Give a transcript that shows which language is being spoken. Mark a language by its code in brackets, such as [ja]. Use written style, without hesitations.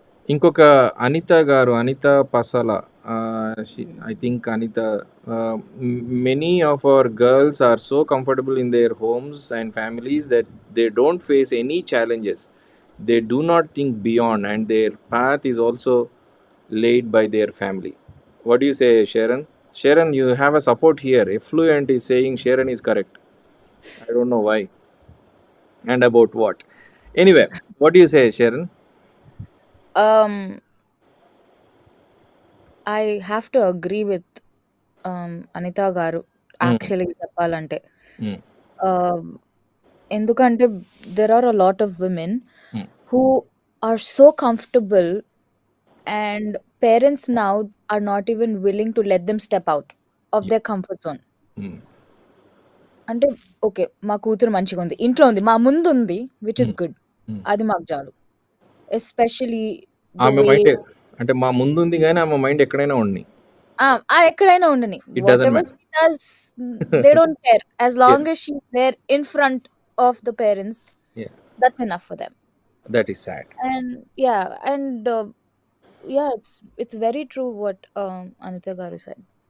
[en] ఇంకొక Anita garu, Anita Pasala I think Anita many of our girls are so comfortable in their homes and families that they don't face any challenges. They do not think beyond and their path is also laid by their family. What do you say, Sharon? Sharon, you have a support here. Effluent is saying Sharon is correct. I don't know why and about what. Anyway, what do you say, Sharon? Um, I have to agree with Anita garu. Mm, Actually, చెప్పాలంటే mm, um, ఎందుకంటే there are a lot of women mm. who are so comfortable, and parents now are not even willing to let them step out of Yeah. their comfort zone. Mm, [te] అంటే okay, మా కూతురు మంచిగా ఉంది, ఇంట్లో ఉంది, మా ముందు ఉంది, [en] Which is mm, good. mm. [te] అది మాకు చాలు. [en] especially the [te] ఆమె [en] way [te] మైండ్ అంటే మా ముందు ఉంది కానీ ఆమె మైండ్ ఎక్కడైనా ఉంది. ఎక్కడైనా ఉండని, [en] It what doesn't ever matter. She does, they don't care as Yeah, long as she's there in front of the parents. yeah, That's enough for them. that is sad. And yeah, and yeah, it's very true what Anita garu said.